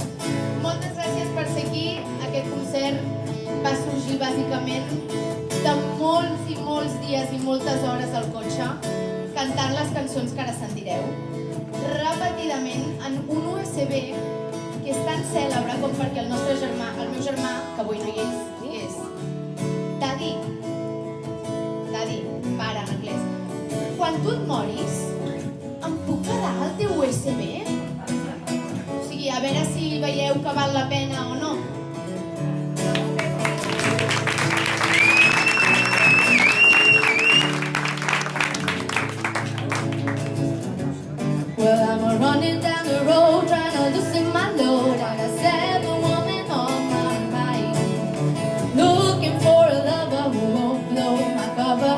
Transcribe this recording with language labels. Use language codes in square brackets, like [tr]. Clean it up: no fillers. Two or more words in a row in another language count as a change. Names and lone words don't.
[ca] Moltes gràcies per ser aquí. Aquest concert va sorgir bàsicament de molts i molts dies i moltes hores al cotxe cantant les cançons que ara sentireu, repetidament en un USB que és tan cèlebre com perquè el nostre germà, el meu germà, que avui no hi és, digués Daddy, pare en anglès, quan tu et moris, em puc quedar el teu USB? O sigui, a veure si veieu que val la pena o no. [en] Well, I'm running down the road trying to loosen my load. I got 7 women on my mind, looking for a lover who won't blow my cover.